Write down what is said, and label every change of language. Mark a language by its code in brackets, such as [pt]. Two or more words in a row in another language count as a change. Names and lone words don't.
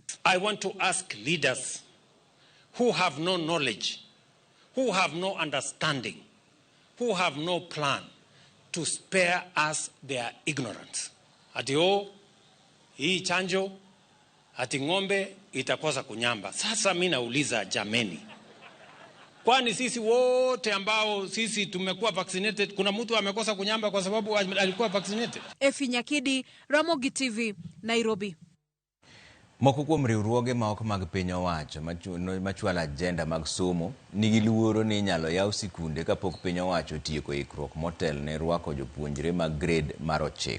[en] I want to ask leaders who have no knowledge, who have no understanding, who have no plan to spare us their ignorance. [sw] Ati hii chanjo, ati ng'ombe itakosa kunyamba. Sasa mimi nauliza jameni, Kwani sisi wote ambao sisi tumekuwa vaccinated, kuna mtu amekosa kunyamba kwa sababu alikuwa vaccinated? Efi Nyakidi, Ramogi TV, Nairobi. [luo] Moko kuom riwruoge ma ok mag piny owacho machwalo agenda mag somo nigi luoro ni inyalo yaw sikunde kapok piny owacho tieko ikruok motel ne rwako jopuonjre mag grade mar 9.